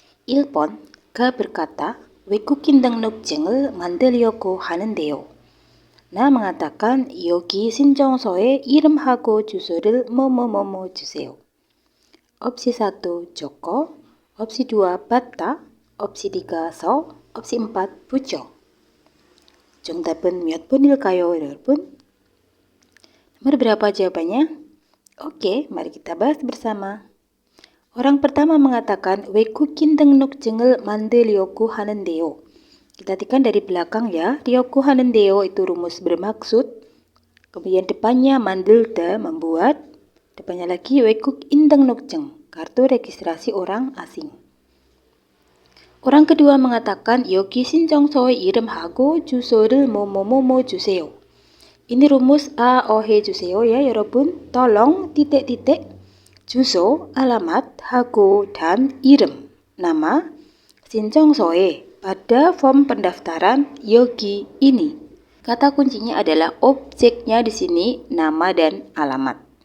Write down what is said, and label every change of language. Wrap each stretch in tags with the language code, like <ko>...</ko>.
<ko>일번</ko> <id>berkata,</id> <ko>외국인 등록증을 만들려고 하는데요. 나</ko> <id>mengatakan,</id> <ko>여기 신청서에 이름하고 주소를 뭐뭐뭐뭐 주세요.</ko> <id>Opsi 1 Joko, opsi 2 Batta, opsi 3 서, opsi 4 부죠.</id> <ko>정답은 몇 번일까요, 여러분?</ko> <id>Nomor berapa jawabannya? Oke, mari kita bahas bersama. Orang pertama mengatakan</id> <ko>외국인 등록증을 만들려고 하는데요.</ko> <id>Kita artikan dari belakang ya.</id> <ko>려고 하는데요</ko> <id>itu rumus bermaksud. Kemudian depannya 만들다 membuat. Depannya lagi 외국인 등록증, kartu registrasi orang asing. Orang kedua mengatakan</id> <ko>여기 신청서에 이름하고 주소를 뭐뭐뭐뭐 주세요.</ko> <id>Ini rumus A, O, he 주세요 ya 여러분. Tolong titik-titik 주소, alamat, hago, dan i름, nama, 신청서에 pada form pendaftaran 여기 ini. Kata kuncinya adalah objeknya di sini nama dan alamat.</id>